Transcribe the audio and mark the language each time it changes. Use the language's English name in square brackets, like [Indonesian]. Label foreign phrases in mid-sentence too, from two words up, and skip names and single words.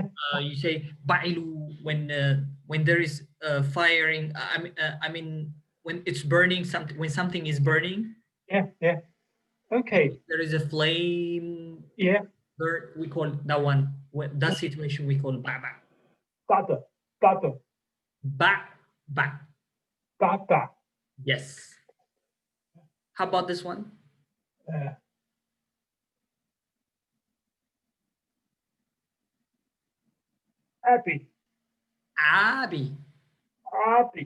[English] you say ba'ilu when there is firing. I mean when it's burning, something, when something is burning. Yeah, yeah. Okay. There is a flame. Yeah. Burn, we call that one. That situation we call ba. Baba, baba, Ba. baba. Yes. How about this one? Happy. Abi. Happy.